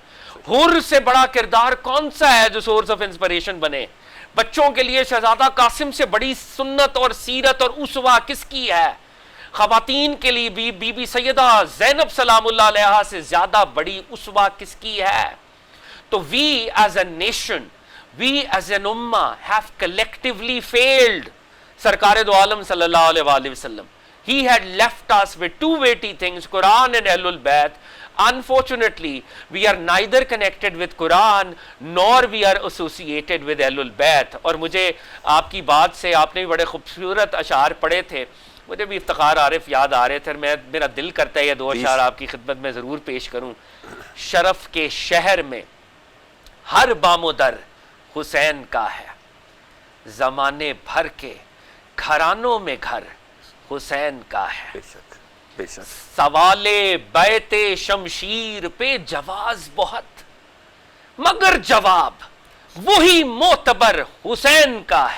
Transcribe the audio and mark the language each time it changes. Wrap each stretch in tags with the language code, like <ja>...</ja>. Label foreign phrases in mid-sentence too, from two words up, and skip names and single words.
<ur>حر سے بڑا کردار کون سا ہے جو</ur> <en>source of inspiration</en> <ur>بنے؟ بچوں کے لیے شہزادہ قاسم سے بڑی سنت اور سیرت اور اسوہ کس کی ہے؟ خواتین کے لیے بی بی سیدہ زینب</ur> <ar>سلام اللہ علیہا</ar> <ur>سے زیادہ بڑی اسوہ کس کی ہے؟</ur> <en>تو we as a nation, we as an ummah have collectively failed Sarkar do Alam</en> <ar>صلى الله عليه وسلم,</ar> <en>he had left us with two weighty things, Quran and Ahlul Bayt. Unfortunately, we are neither connected with Quran nor we are associated with Ahlul Bayt.</en> <ur>اور مجھے آپ کی بات سے, آپ نے بھی بڑے خوبصورت اشعار پڑھے تھے, مجھے بھی افتخار عارف یاد آ رہے تھے, اور میرا دل کرتا ہے یہ دو اشعار آپ کی خدمت میں ضرور پیش کروں. شرف کے شہر میں ہر بام و در حسین کا ہے, زمانے بھر کے گھرانوں میں گھر حسین کا ہے. بے شک بے شک. سوال بیت شمشیر پہ جواز بہت, مگر جواب وہی معتبر حسین کا ہے.</ur>